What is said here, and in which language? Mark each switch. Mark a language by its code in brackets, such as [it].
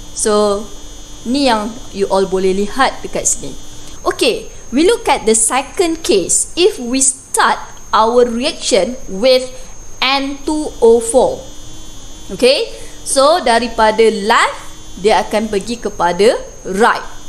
[ms] So, ni yang you all boleh lihat dekat sini. [en] Okay, we look at the second case. If we start our reaction with N2O4. [ms] Okay, so daripada left dia akan pergi kepada right.